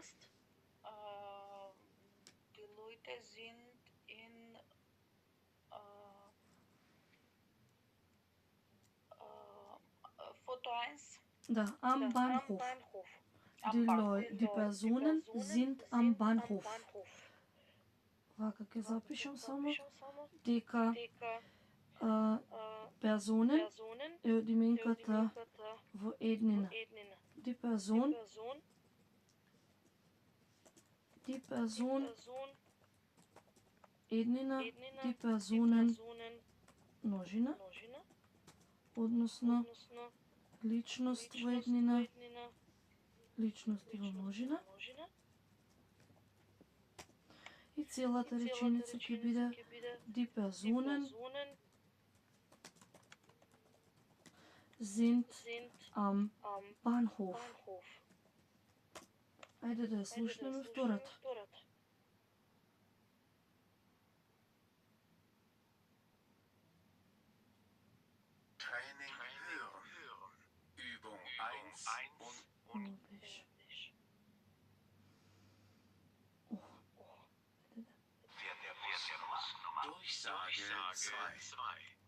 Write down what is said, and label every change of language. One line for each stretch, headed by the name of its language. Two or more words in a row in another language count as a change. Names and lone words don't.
German: Die Leute sind in Foto 1. Da, am Bahnhof. Die Personen sind am Bahnhof.
Macedonian: Вака ќе запишам само дека персонен е од именката во еднина.
German: Die Person
Macedonian: еднина,
German: die Personen
Macedonian: множина, односно личност во еднина, личности во множина. И целата реченица ќе биде
German: die Personen sind am Bahnhof.
Macedonian: Ајде да ја слушнеме втората.
German: Training hören. Übung 1 und Durchsage 2.